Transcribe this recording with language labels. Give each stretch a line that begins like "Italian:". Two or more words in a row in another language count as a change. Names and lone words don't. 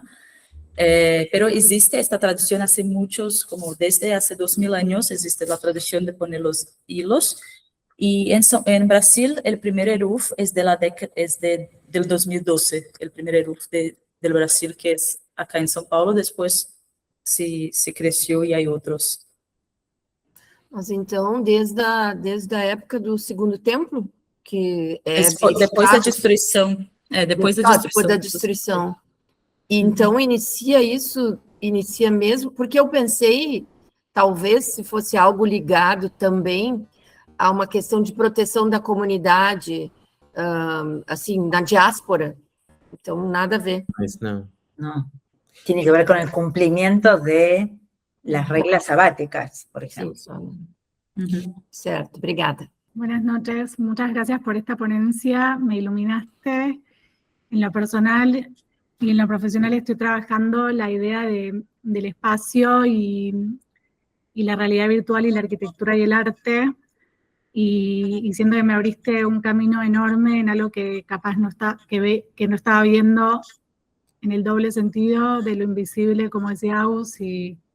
Spanish: Pero existe esta tradición hace muchos, como desde hace 2000 años, existe la tradición de poner los hilos. Y en Brasil, el primer eruv es del 2012, el primer eruv del Brasil, que es acá en São Paulo. Después se creció y hay otros.
Portuguese: Mas então, desde a época do Segundo Templo, que depois da destruição. Depois da destruição. E então inicia mesmo, porque eu pensei, talvez, se fosse algo ligado também a uma questão de proteção da comunidade, assim, na diáspora. Então, nada a ver.
Spanish: Pues no. No, tiene que ver con el cumplimiento de las reglas sabáticas, por ejemplo.
Portuguese: Certo, obrigada.
Spanish: Buenas noches, muchas gracias por esta ponencia, me iluminaste. En lo personal y en lo profesional estoy trabajando la idea del espacio y la realidad virtual y la arquitectura y el arte, y siento que me abriste un camino enorme en algo que capaz que no estaba viendo en el doble sentido de lo invisible, como decía Agus, y